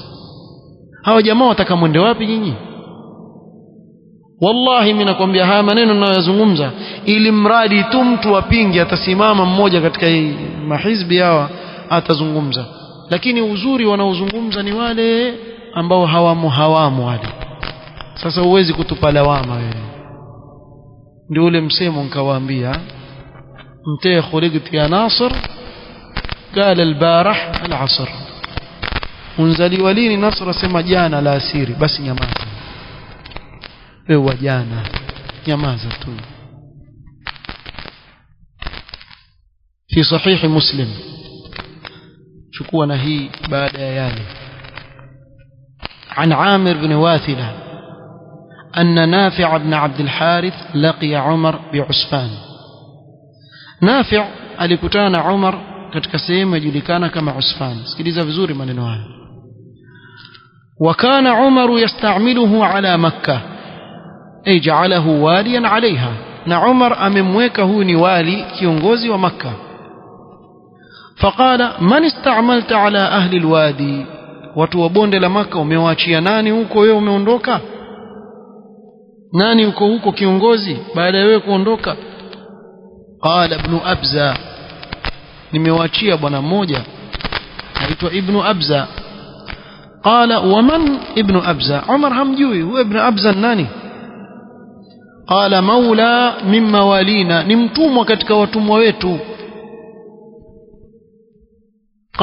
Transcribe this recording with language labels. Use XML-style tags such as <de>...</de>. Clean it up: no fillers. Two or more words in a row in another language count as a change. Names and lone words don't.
<sw>Hawa jamaa wataka mwende wapi nyinyi? Wallahi mimi nakwambia haya maneno ninayozungumza, ili mradi tu mtu apinge, atasimama mmoja katika mahizbi hawa atazungumza. Lakini uzuri wanaozungumza ni wale ambao hawamu wale. Sasa huwezi kutupa lawama wewe. Ndio ule msemo nikawaambia,</sw> <ar>متى خلقت يا نصر قال البارح العصر,</ar> <sw>unzaliwa lini Nasr asema jana la asiri. Basi nyamaza wewe, jana nyamaza tu.</sw> <ar>في صحيح مسلم,</ar> <sw>chukua na hii baada ya yale,</sw> <ar>عن عامر بن واثلة أن نافع بن عبد الحارث لقي عمر بعسفان.</ar> <sw>نافع alikutana na Umar katika sehemu inajulikana kama Usfan. Sikiliza vizuri maneno haya.</sw> <ar>وكان عمر يستعمله على مكة أي جعله واليا عليها,</ar> <sw>na Umar amemweka huyu ni wali, kiongozi wa Makka.</sw> <ar>فقال من استعملت على أهل الوادي,</ar> <sw>watu wa bonde la Makka umewaachia nani huko wewe umeondoka? Nani huko kiongozi baada ya wewe kuondoka?</sw> <ar>قال ابن أبزة,</ar> <sw>nimewaachia bwana mmoja anaitwa Ibn Abza.</sw> <ar>قال ومن</ar> <sw>Ibn Abza, Umar hamjui huyo Ibn Abza nani?</sw> <ar>قال مولى من موالينا,</ar> <sw>ni mtumwa katika watumwa wetu.</sw>